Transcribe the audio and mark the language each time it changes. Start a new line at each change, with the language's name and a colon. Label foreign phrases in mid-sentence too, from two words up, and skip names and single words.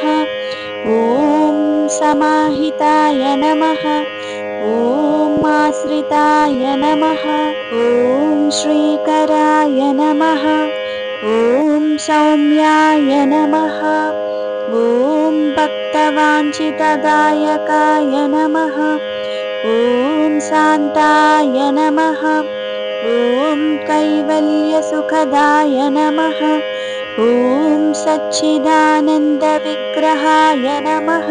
Sanskrit: ఓం సమాహితాయ నమః. ఓం ఆశ్రితాయ నమః. ఓం శ్రీకరాయ నమః. ఓం సౌమ్యాయ నమః. ఓం భక్త सर्वाञ्चितदायकाय नमः। ॐ शान्ताय नमः। ॐ कैवल्यसुखदाय नमः। ॐ सच्चिदानन्दविग्रहाय नमः।